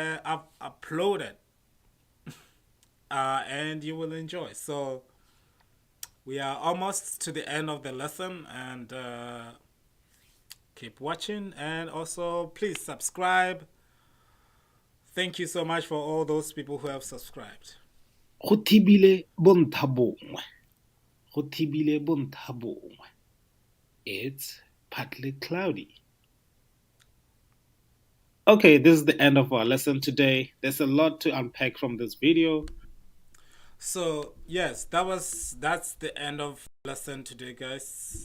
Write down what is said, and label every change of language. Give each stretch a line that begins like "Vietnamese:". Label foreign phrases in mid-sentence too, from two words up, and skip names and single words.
English: And you will enjoy. So we are almost to the end of the lesson, and keep watching, and also please subscribe. Thank you so much for all those people who have subscribed.
Tswana: Go thibile bontsha bongwe. Go thibile bontsha bongwe.
English: It's partly cloudy. Okay, this is the end of our lesson today. There's a lot to unpack from this video. So yes, that's the end of lesson today, guys.